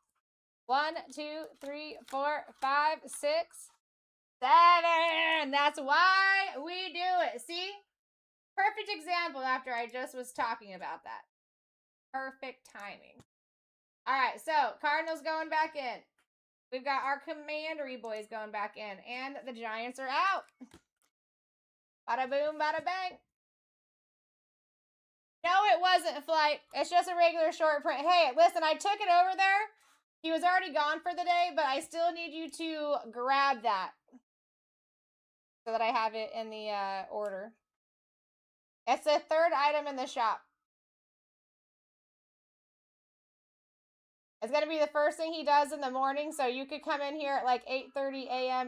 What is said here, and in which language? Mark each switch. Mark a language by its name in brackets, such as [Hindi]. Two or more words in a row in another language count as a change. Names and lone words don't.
[English] 1, 2, 3, 4, 5, 6, 7. That's why we do it. See? Perfect example after I just was talking about that. Perfect timing. All right, so Cardinals going back in. We've got our Commandery boys going back in. And the Giants are out. Bada boom, bada bang. No, it wasn't Flight. It's just a regular short print. Hey, listen, I took it over there. He was already gone for the day, but I still need you to grab that so that I have it in the order. It's the 3rd item in the shop. It's going to be the first thing he does in the morning, so you could come in here at like 8:30 a.m.